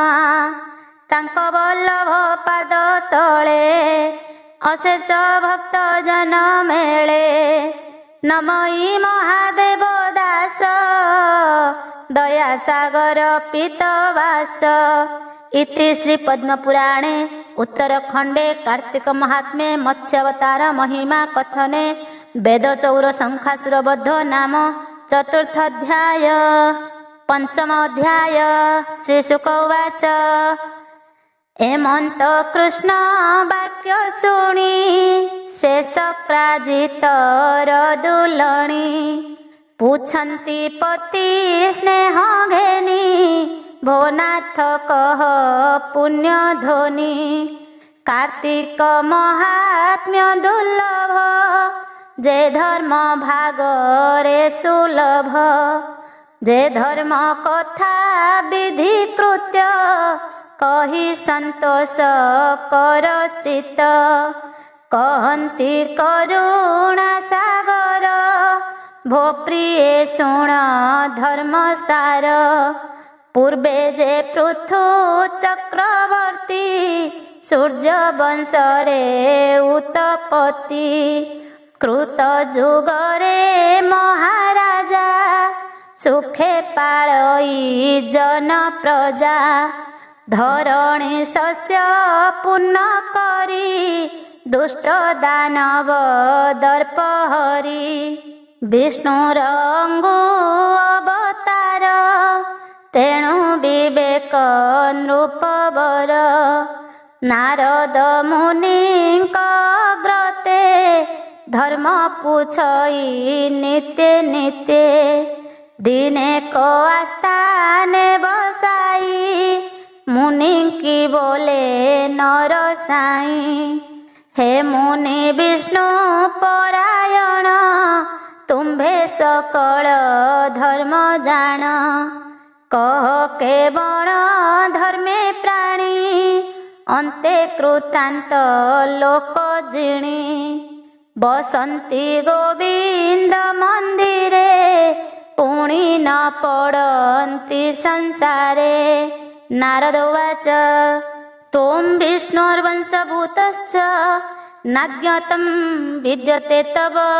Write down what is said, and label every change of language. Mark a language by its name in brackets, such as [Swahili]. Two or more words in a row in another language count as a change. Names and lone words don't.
[Odia] ତାଙ୍କୋ ବଲ୍ଲଭ ପାଦ ତଳେ ଅଶେଷ ଭକ୍ତ ଜନ ମେଳେ। ନମଇ ମହାଦେବ ଦାସ ଦୟା ସାଗର ପୀତବାସ। [Sanskrit] इति श्री पद्मपुराणे उत्तरखंडे कार्तिक महात्म्ये मत्स्यावतार महिमा कथने वेदचौर शंखासुर वध नाम चतुर्थ अध्याय। पंचम अध्याय। श्री शुक उवाच, [Odia] ହେମନ୍ତ କୃଷ୍ଣ ବାକ୍ୟ ଶୁଣି ଶେଷ ପ୍ରାଜିତର ଦୁଲଣୀ। ପୁଛନ୍ତି ପତି ସ୍ନେହ ଘେନି ଭୋନାଥ କହ ପୁଣ୍ୟ ଧ୍ୱନି। କାର୍ତ୍ତିକ ମହାତ୍ମ୍ୟ ଦୁର୍ଲ୍ଲଭ ଯେ ଧର୍ମ ଭାଗରେ ସୁଲଭ। ଯେ ଧର୍ମ କଥା ବିଧି କୃତ୍ୟ କହି ସନ୍ତୋଷ କର ଚିତ୍ତ। କହନ୍ତି କରୁଣା ସାଗର, ଭୋ ପ୍ରିୟ ଶୁଣ ଧର୍ମସାର। ପୂର୍ବେ ଯେ ପୃଥୁ ଚକ୍ରବର୍ତ୍ତୀ ସୂର୍ଯ୍ୟ ବଂଶରେ ଉତ୍ପତ୍ତି। କୃତ ଯୁଗରେ ମହାରାଜା ସୁଖେ ପାଳଇ ଜନ ପ୍ରଜା। ଧରଣୀ ଶସ୍ୟ ପୂର୍ଣ୍ଣ କରି ଦୁଷ୍ଟ ଦାନବ ଦର୍ପହରି। ବିଷ୍ଣୁର ଅଙ୍ଗୁ ଅବତାର ତେଣୁ ବିବେକ ନୃପବର। ନାରଦ ମୁନିଙ୍କ ଗ୍ରତେ ଧର୍ମ ପୁଛଇ ନିତ୍ୟ ନିତ୍ୟ। ଦିନେ କୋ ଆସ୍ଥାନେ ବସାଇ ମୁନି କି ବୋଲେ ନର ସାଇଁ। ହେ ମୁନି ବିଷ୍ଣୁ ପରାୟଣ ତୁମ୍ଭେ ସକଳ ଧର୍ମ ଜାଣ। କହ କେବଳ ଧର୍ମେ ପ୍ରାଣୀ ଅନ୍ତେ କୃତାନ୍ତ ଲୋକ ଜିଣି। ବସନ୍ତି ଗୋବିନ୍ଦ ମନ୍ଦିରେ ପୁଣି ନ ପଡ଼ନ୍ତି ସଂସାରେ। [Sanskrit] नारद उवाच, त्वं विष्णोर्वंशभूतश्च, नाज्ञातं विद्यते तव।